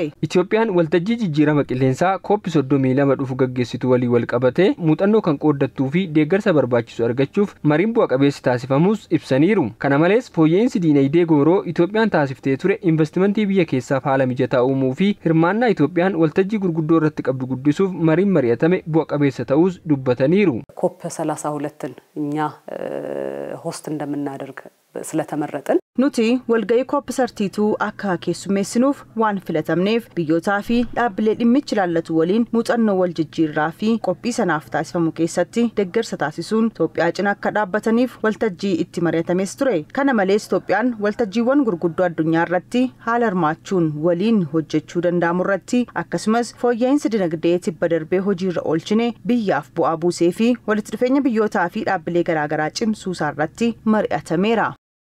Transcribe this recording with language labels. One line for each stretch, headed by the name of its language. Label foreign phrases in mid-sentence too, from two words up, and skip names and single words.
Oromo: Itoophiyaan waltajjii jijjiirama qilleensaa COP32 dhufu gaggeessitu walii wal qabatee muuxannoo kan qooddattuu fi deeggarsa barbaachisu argachuuf mariin bu'a qabeessi taasifamus ibsaniiru. Kana malees fooyya'insi diinagdee gooroo Itoophiyaan taasiftee ture investimentii biyya keessaaf haala mijataa uumuu fi hirmaannaa Itoophiyaan waltajjii gurguddoo irratti qabdu guddisuuf mariin mari'atame bu'a qabeessa ta'us dubbataniiru.
Amharic: COP32ን እኛ ሆስት እንደምናደርግ ስለተመረጠን
Oromo: nuti walgahii COP32 akka keessummeessinuuf waan filatamneef biyyootaa fi dhaabbilee dhimmichi ilaallatu waliin muuxannoo wal jijjiirraa fi qophii sanaaf taasifamu keessatti deeggarsa taasisuun Itoophiyaa cina akka dhaabbataniif waltajjii itti mari'atames ture. Kana malees Itoophiyaan waltajjiiwwan gurguddoo addunyaa irratti haala hirmaachuun waliin hojjechuu danda'amu irratti akkasumas fooyya'insa dinagdee tibba darbee hojiirra oolchine biyyaaf bu'aa buusee fi walitti dhufeenya biyyootaa fi dhaabbilee garaagaraa cimsuusaa irratti mari'atameera.